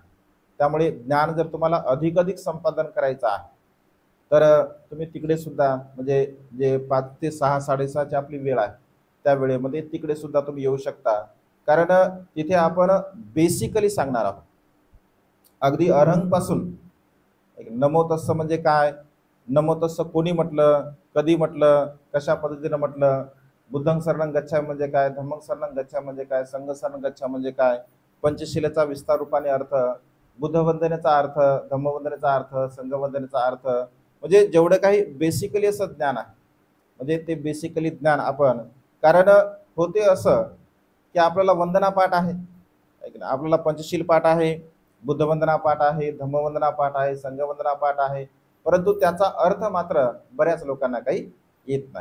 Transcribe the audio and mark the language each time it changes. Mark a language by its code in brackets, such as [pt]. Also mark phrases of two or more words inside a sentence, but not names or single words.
[mr] त्यामुळे ज्ञान जर तुम्हाला अधिक संपादन करायचं आहे तर तुम्ही तिकडे सुद्धा म्हणजे जे 5 ते 6 6:30ची आपली वेळ आहे त्या वेळेमध्ये तिकडे सुद्धा तुम्ही येऊ शकता. कारण तिथे आपण बेसिकली सांगणार आहोत अगदी अरहंग पासून. [pi] नमो तस्स [mr] म्हणजे काय, [pi] नमो तस्स [mr] कोणी म्हटलं, कधी म्हटलं, कशा पद्धतीनं म्हटलं, [pi] बुद्धं शरणं गच्छामि [mr] म्हणजे काय, [pi] धम्मं शरणं गच्छामि [mr] म्हणजे काय, [pi] संघ शरणं गच्छामि [mr] म्हणजे काय, पंचशिलेचा विस्तार रूपाने अर्थ, बुद्धवंदनेचा अर्थ, धम्मवंदनेचा अर्थ, संघवंदनेचा अर्थ, म्हणजे जेवढं काही बेसिकली असं ज्ञान आहे, म्हणजे ते बेसिकली ज्ञान आपण. कारण होते असं की आपल्याला वंदना पाठ आहे, आपल्याला पंचशील पाठ आहे, बुद्धवंदना पाठ आहे, धम्मवंदना पाठ आहे, संघवंदना पाठ आहे, परंतु त्याचा अर्थ मात्र बऱ्याच लोकांना काही येत नाही.